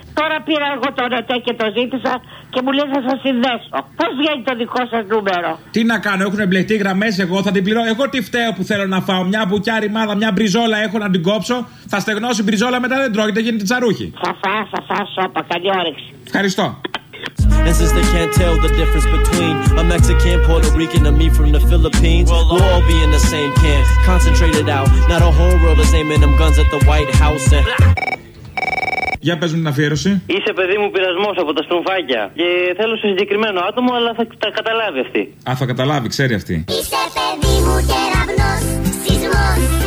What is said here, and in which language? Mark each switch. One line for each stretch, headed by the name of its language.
Greek: Τώρα πήρα εγώ το ρετέ και το ζήτησα και μου λέει θα σας συνδέσω. Πώς βγαίνει το δικό σας νούμερο? Τι να κάνω, έχουν εμπλεχτεί γραμμές, εγώ θα την πληρώ. Εγώ τι φταίω που θέλω να φάω? Μια μπουκιά ρημάδα, μια μπριζόλα έχω να την κόψω. Θα στεγνώσει μπριζόλα, μετά δεν τρώγεται, γίνεται τσαρούχι. Θα φάω, σώπα, καλή όρεξη. Ευχαριστώ.
English: And since they can't tell the difference between a Mexican, Puerto Rican, and me from the Philippines, we'll all be in the same camp, concentrated out. Not a whole world is aiming them guns at the White House. And...
Greek: Για πες μου την αφιέρωση. Είσαι παιδί μου πειρασμός από τα στρουμφάκια. Και θέλω σε συγκεκριμένο άτομο, αλλά θα τα καταλάβει αυτή. Α, θα καταλάβει, ξέρει αυτή. Είσαι παιδί μου κεραυνός, σεισμός.